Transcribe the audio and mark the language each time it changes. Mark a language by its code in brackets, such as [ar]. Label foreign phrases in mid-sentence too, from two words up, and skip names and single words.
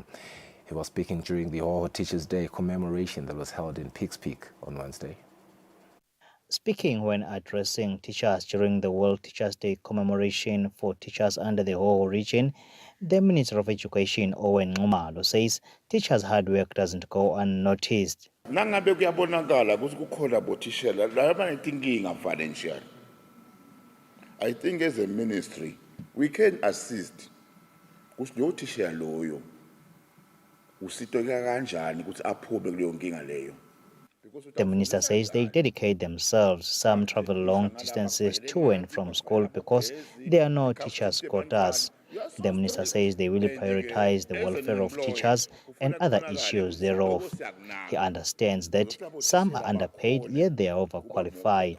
[en] He was speaking during the Hoho Teachers' Day commemoration that was held in Pikes Peak on Wednesday. Speaking when addressing teachers during the World Teachers' Day commemoration for teachers under the Hoho region, the Minister of Education, Owen Ngumalo, says teachers' hard work doesn't go unnoticed. [ss] Nangabe kuyabonakala ukuthi kukhona bothishela laba netinkinga financial. [en] I think as a ministry we can assist [ss] ukuthi lo thishela loyo usitoka kanjani ukuthi aphume kuleyo nkinga leyo. [en] The minister says they dedicate themselves. Some travel long distances to and from school because there are no teachers' quotas. The minister says they will prioritize the welfare of teachers and other issues thereof. He understands that some are underpaid, yet they are overqualified.